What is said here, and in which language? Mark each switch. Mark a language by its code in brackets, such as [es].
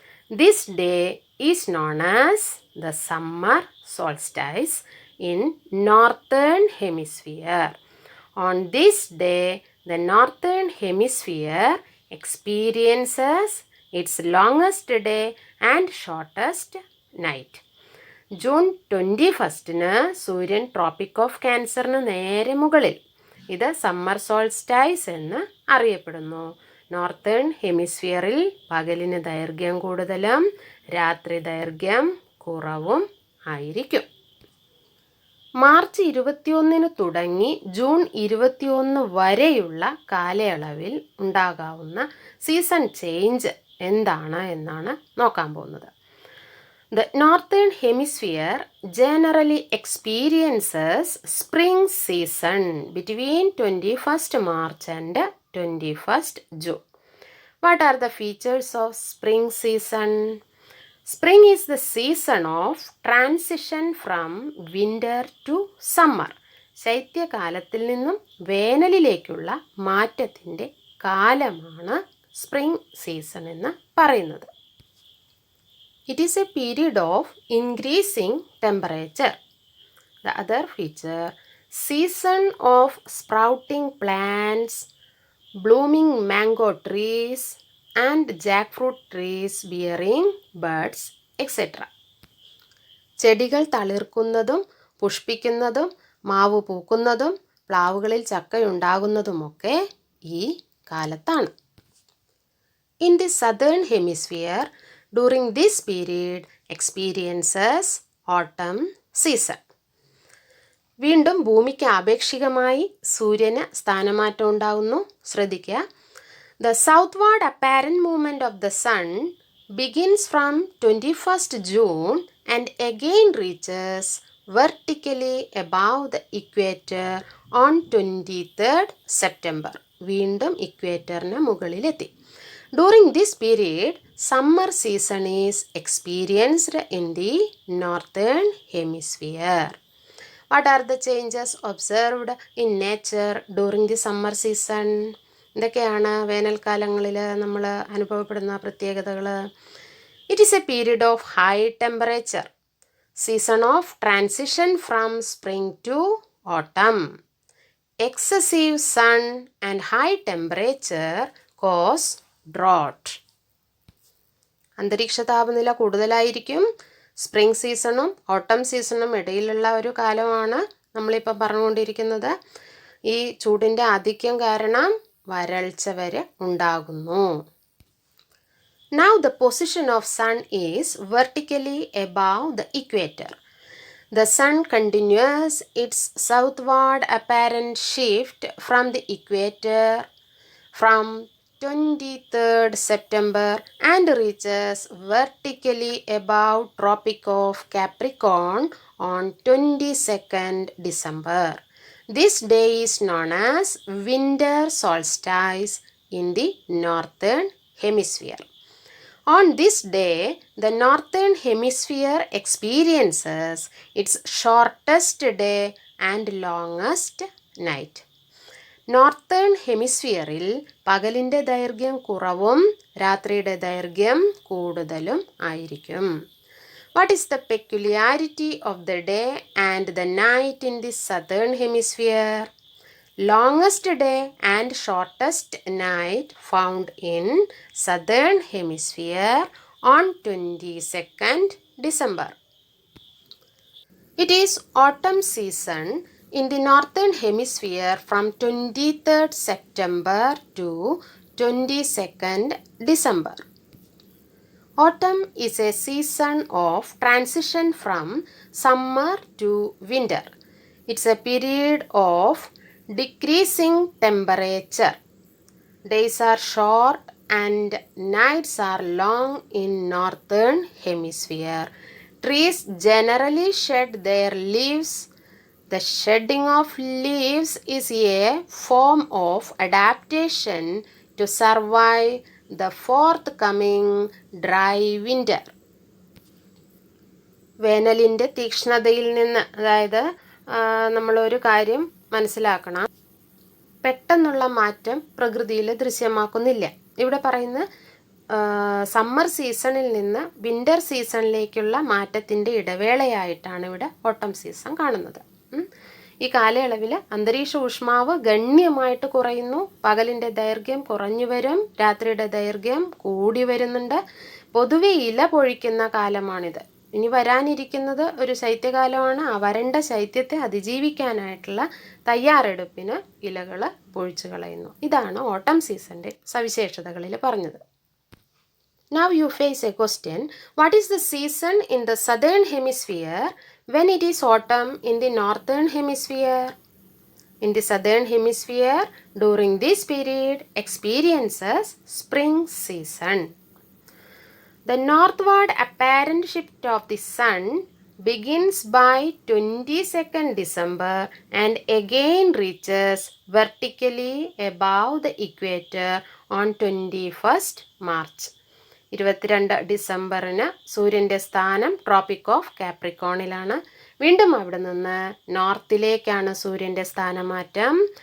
[en] This day is known as the summer solstice in northern hemisphere. On this day, the northern hemisphere experiences its longest day and shortest night. [ml] June 21-ന് സൂര്യൻ tropic of ക്യാൻസറിന് നേരെ മുകളിൽ. ഇത് summer solstice എന്ന് അറിയപ്പെടുന്നു. Northern ഹെമിസ്ഫിയറിൽ പകലിന് ദൈർഘ്യം കൂടുതലും രാത്രി ദൈർഘ്യം കുറവും ആയിരിക്കും. മാർച്ച് 21-ന് തുടങ്ങി ജൂൺ 21 വരെയുള്ള കാലയളവിൽ ഉണ്ടാകാവുന്ന സീസൺ ചേഞ്ച് എന്താണ് എന്നാണ് നോക്കാൻ പോകുന്നത്. [en] The northern hemisphere generally experiences spring season between 21st March and 21st June. What are the features of spring season? Spring is the season of transition from winter to summer. [ml] ശൈത്യകാലത്തിൽ നിന്നും വേനലിലേക്കുള്ള മാറ്റത്തിൻ്റെ കാലമാണ് spring season എന്ന് പറയുന്നത്. [en] It is a period of increasing temperature. The other feature, season of sprouting plants, blooming mango trees and jackfruit trees bearing buds, etc. [ml] ചെടികൾ തളിർക്കുന്നതും പുഷ്പിക്കുന്നതും മാവ് പൂക്കുന്നതും പ്ലാവുകളിൽ ചക്കയുണ്ടാകുന്നതുമൊക്കെ ഈ കാലത്താണ്. [en] In the southern hemisphere, during this period experiences autumn season. [ml] വീണ്ടും ഭൂമിക്ക് ആപേക്ഷികമായി സൂര്യന് സ്ഥാനമാറ്റം ഉണ്ടാകുന്നു. ശ്രദ്ധിക്കുക. [en] The southward apparent movement of the sun begins from 21st June and again reaches vertically above the equator on 23rd September. [ml] വീണ്ടും ഇക്വേറ്ററിന് മുകളിലെത്തി. [en] During this period, summer season is experienced in the northern hemisphere. What are the changes observed in nature during the summer season? [ml] എന്തൊക്കെയാണ് വേനൽക്കാലങ്ങളിൽ നമ്മൾ അനുഭവപ്പെടുന്ന പ്രത്യേകതകൾ? [en] It is a period of high temperature, season of transition from spring to autumn. Excessive sun and high temperature cause drought. [ml] അന്തരീക്ഷ താപനില കൂടുതലായിരിക്കും. Spring സീസണും ഓട്ടം സീസണും ഇടയിലുള്ള ഒരു കാലമാണ് നമ്മളിപ്പോൾ പറഞ്ഞുകൊണ്ടിരിക്കുന്നത്. ഈ ചൂടിൻ്റെ ആധിക്യം കാരണം വരൾച്ച വരെ ഉണ്ടാകുന്നു. [en] Now the position of sun is vertically above the equator. The sun continues its southward apparent shift from the equator from 23rd September and reaches vertically above Tropic of Capricorn on 22nd December. This day is known as winter solstice in the northern hemisphere. On this day, the northern hemisphere experiences its shortest day and longest night. [ml] Northern ഹെമിസ്ഫിയറിൽ പകലിൻ്റെ ദൈർഘ്യം കുറവും രാത്രിയുടെ ദൈർഘ്യം കൂടുതലും ആയിരിക്കും. [en] What is the peculiarity of the day and the night in the southern hemisphere? Longest day and shortest night found in southern hemisphere on 22nd December. It is autumn season in the northern hemisphere from 23rd September to 22nd December. Autumn is a season of transition from summer to winter. It's a period of decreasing temperature. Days are short and nights are long in northern hemisphere. Trees generally shed their leaves. The shedding of leaves is a form of adaptation to survive the forthcoming dry winter. [ml] വേനലിൻ്റെ തീക്ഷ്ണതയിൽ നിന്ന്, അതായത് നമ്മളൊരു കാര്യം മനസ്സിലാക്കണം, പെട്ടെന്നുള്ള മാറ്റം പ്രകൃതിയിൽ ദൃശ്യമാക്കുന്നില്ല. ഇവിടെ പറയുന്ന സമ്മർ സീസണിൽ നിന്ന് വിൻ്റർ സീസണിലേക്കുള്ള മാറ്റത്തിൻ്റെ ഇടവേളയായിട്ടാണ് ഇവിടെ ഓട്ടം സീസൺ കാണുന്നത്. ഈ കാലയളവിൽ അന്തരീക്ഷ ഊഷ്മാവ് ഗണ്യമായിട്ട് കുറയുന്നു, പകലിൻ്റെ ദൈർഘ്യം കുറഞ്ഞു വരും, രാത്രിയുടെ ദൈർഘ്യം കൂടി വരുന്നുണ്ട്. പൊതുവെ ഇല പൊഴിക്കുന്ന കാലമാണിത്. ഇനി വരാനിരിക്കുന്നത് ഒരു ശൈത്യകാലമാണ്. ആ വരണ്ട ശൈത്യത്തെ അതിജീവിക്കാനായിട്ടുള്ള തയ്യാറെടുപ്പിന് ഇലകൾ പൊഴിച്ചു കളയുന്നു. ഇതാണ് ഓട്ടം സീസണിൻ്റെ സവിശേഷതകളിൽ പറഞ്ഞത്. [en] Now you face a question. What is the season in the southern hemisphere when it is autumn in the northern hemisphere? In the southern hemisphere, during this period, experiences spring season. The northward apparent shift of the sun begins by 22nd December and again reaches vertically above the equator on 21st March. [ml] 22 ഡിസംബറിന് സൂര്യൻ്റെ സ്ഥാനം tropic of കാപ്രിക്കോണിലാണ്. വീണ്ടും അവിടെ നിന്ന് നോർത്തിലേക്കാണ് സൂര്യൻ്റെ സ്ഥാനമാറ്റം.